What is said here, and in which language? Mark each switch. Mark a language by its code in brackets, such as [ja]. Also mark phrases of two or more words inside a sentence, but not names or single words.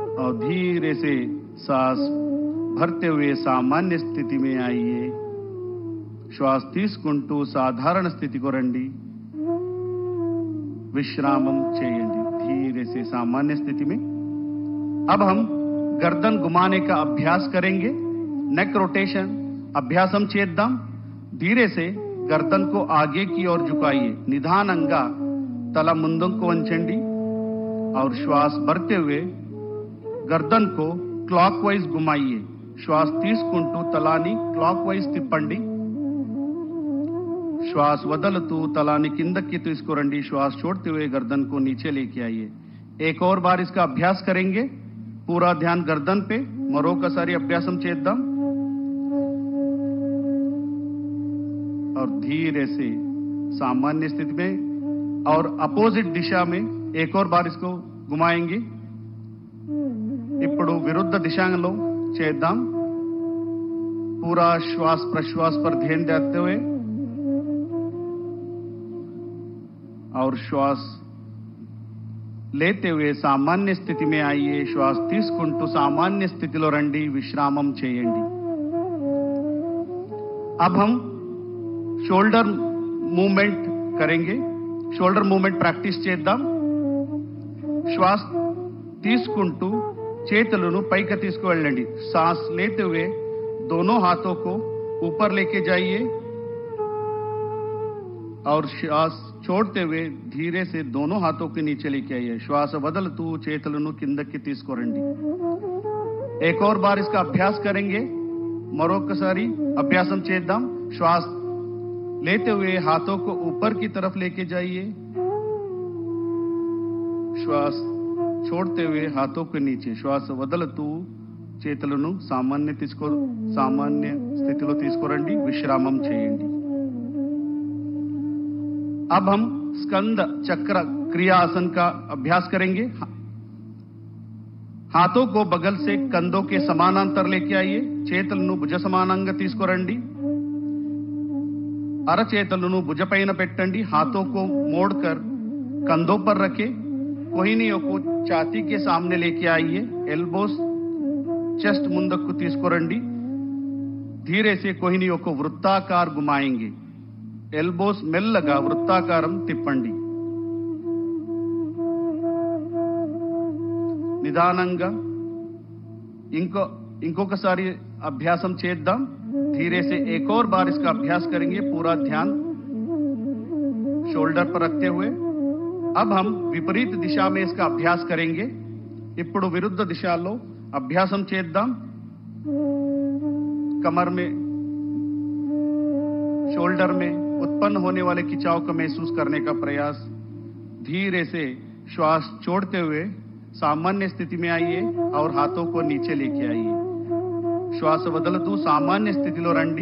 [hi] और धीरे से सांस भरते हुए सामान्य स्थिति में आइए। [te] श्वास తీసుకుంటూ సాధారణ స్థితికి రండి। विश्रामम చేయండి। [hi] धीरे से सामान्य स्थिति में। अब हम गर्दन घुमाने का अभ्यास करेंगे। [en] neck rotation [te] अभ्यासम చేద్దాం। [hi] धीरे से गर्दन को आगे की ओर झुकाइए। [te] నిదానంగా తల ముందుకు వంచండి [hi] और श्वास भरते हुए गर्दन को क्लॉकवाइज घुमाइए। [te] श्वास తీసుకుంటూ తలాని क्लॉकवाइज తిప్పండి। श्वास వదలుతూ తలాని కిందకి తీసుకురండి। [hi] श्वास छोड़ते हुए गर्दन को नीचे लेके आइए। एक और बार इसका अभ्यास करेंगे। पूरा ध्यान गर्दन पे। [te] మరొకసారి అభ్యాసం చేద్దాం। [hi] और धीरे से सामान्य स्थिति में और अपोजिट दिशा में एक और बार इसको घुमाएंगे। [te] ఇప్పుడు విరుద్ధ దిశలో చేద్దాం। [hi] पूरा श्वास प्रश्वास पर ध्यान देते हुए और श्वास लेते हुए सामान्य स्थिति में आइए। [te] श्वास తీసుకుంటూ సామాన్య స్థితిలో రండి। विश्रामం చేయండి। [hi] अब हम शोल्डर मूवमेंट करेंगे। [en] shoulder movement practice [te] చేద్దాం। श्वास తీసుకుంటూ చేతులను పైకి తీసుకువెళ్ళండి। [hi] सांस लेते हुए दोनों हाथों को ऊपर लेके जाइए और श्वास छोड़ते हुए धीरे से दोनों हाथों के नीचे लेके आइए। [te] श्वास వదలుతూ చేతులను కిందకి తీసుకురండి। [hi] एक और बार इसका अभ्यास करेंगे। [te] మరొకసారి అభ్యాసం చేద్దాం। [hi] श्वास लेते हुए हाथों को ऊपर की तरफ लेके जाइए। श्वास छोड़ते हुए हाथों के नीचे। [te] श्वास వదలుతూ చేతులను సామాన్య స్థితిలో తీసుకురండి। విశ్రామం చేయండి। [hi] अब हम स्कंद चक्र क्रिया आसन का अभ्यास करेंगे। हाथों को बगल से कंधों के समानांतर लेके आइए। [te] చేతులను భుజ సమానంగా తీసుకురండి। అరచేతులను భుజపైన పెట్టండి। [hi] हाथों को मोड़कर कंधों पर रखें। कोहिनियों को छाती के सामने लेके आइए। [en] elbows chest [te] ముందుకు తీసుకురండి। [hi] धीरे से कोहिनियों को वृत्ताकार घुमाएंगे। [te] एल्बोस మెల్లగా వృత్తాకారం తిప్పండి। నిదానంగా ఇంకొకసారి అభ్యాసం చేద్దాం। [hi] धीरे से एक और बार इसका अभ्यास करेंगे। पूरा ध्यान शोल्डर पर रखते हुए। अब हम विपरीत दिशा में इसका अभ्यास करेंगे। [te] ఇప్పుడు విరుద్ధ దిశలో అభ్యాసం చేద్దాం। [hi] कमर में शोल्डर में उत्पन्न होने वाले खिंचाव को महसूस करने का प्रयास। धीरे से श्वास छोड़ते हुए सामान्य स्थिति में आइए और हाथों को नीचे लेके आइए। [te] श्वास వదలుతూ सामान्य స్థితిలో రండి।